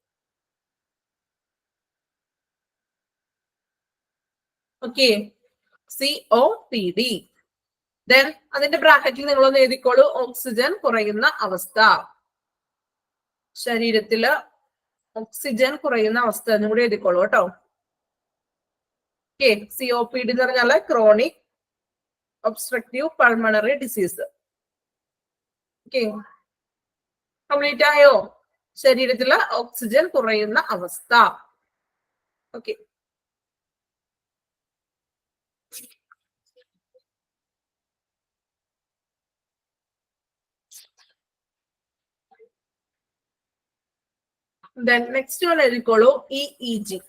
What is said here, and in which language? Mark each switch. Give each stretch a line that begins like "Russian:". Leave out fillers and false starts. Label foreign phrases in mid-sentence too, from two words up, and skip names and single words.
English: Okay. COPD.
Malayalam: Then അതിന്റെ ബ്രാക്കറ്റിൽ നിങ്ങളൊന്ന് എഴുതിക്കോളൂ ഓക്സിജൻ കുറയുന്ന അവസ്ഥ. ശരീരത്തില് ഓക്സിജൻ കുറയുന്ന അവസ്ഥ എന്നും കൂടി എഴുതിക്കോളൂ കേട്ടോ. ഓക്കെ. COPD എന്ന് പറഞ്ഞാല്
English: chronic obstructive pulmonary disease.
Malayalam: ഓക്കെ. കംപ്ലീറ്റ് ആയോ? ശരീരത്തില് ഓക്സിജൻ കുറയുന്ന അവസ്ഥ.
English: ഓക്കെ. Then next one
Malayalam: എഴുതിക്കോളൂ EEG.